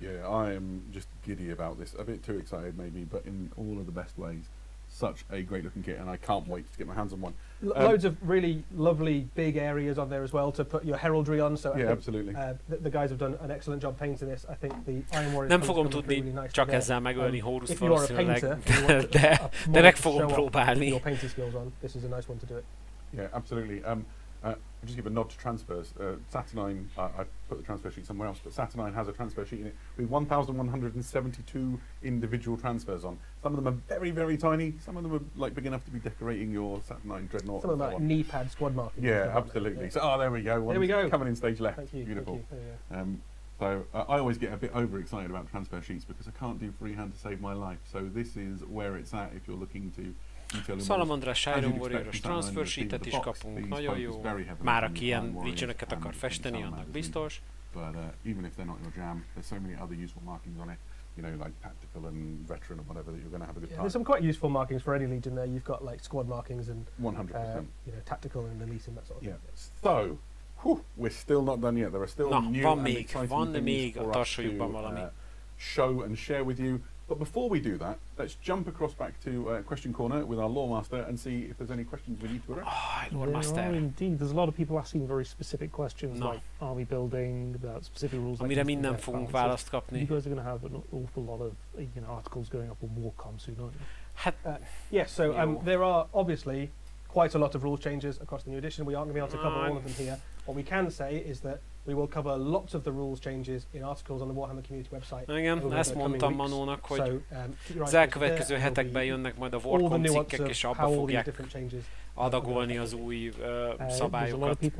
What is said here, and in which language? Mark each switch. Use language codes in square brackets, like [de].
[en] Yeah, I am just giddy about this. A bit too excited maybe, but in all of the best ways. Such a great looking kit, and I can't wait to get my hands on one. Loads of really lovely big areas on there as well to put your heraldry on. So yeah, absolutely. The guys have done an excellent job painting this. I think the Iron Warrior. [hu] Nem fogom tudni csak ezzel megölni Horuszt valószínűleg, de meg fogom próbálni. [en] Your painting skills on. This is a nice one to do it. Yeah, absolutely. I'll just give a nod to transfers. Saturnine, I put the transfer sheet somewhere else, but Saturnine has a transfer sheet in it with 1,172 individual transfers on. Some of them are very, very tiny. Some of them are like big enough to be decorating your Saturnine Dreadnought. Some of them are like knee pad squad markings. Yeah, absolutely. So, there we go. There we go. Coming in stage left. Thank you. Beautiful. Thank you. So I always get a bit overexcited about transfer sheets because I can't do freehand to save my life. So this is where it's at if you're looking to. [hu] Salamandrás Iron Warrior-os transfer sheetet is kapunk, nagyon jó. Már aki ilyen Legioneket akar festeni, annak biztos. [en] But even if they're not your jam, there's so many other useful markings on it. You know, like tactical and veteran or whatever, that you're going to have a good time. There's some quite useful markings for any Legion there. You've got like squad markings and 100%. Tactical and elite and that sort of thing. So, we're still not done yet. There are still new and exciting things for us to show and share with you. But before we do that, let's jump across back to Question Corner with our Lore Master and see if there's any questions we need to address. Lore Master. Indeed, there's a lot of people asking very specific questions like army building, about specific rules. [hu] Amire mi nem fogunk választ kapni. [en] You guys are going to have an awful lot of articles going up on Warcom soon, aren't you? Yes, so there are obviously quite a lot of rule changes across the new edition. We aren't going to be able to cover all of them here. What we can say is that we will cover lots of the rules changes in articles on the Warhammer community website. [hu] Igen, ezt mondtam Manónak, hogy az elkövetkező hetekben jönnek majd a Warcom cikkek, és abba fogják adagolni az új szabályokat.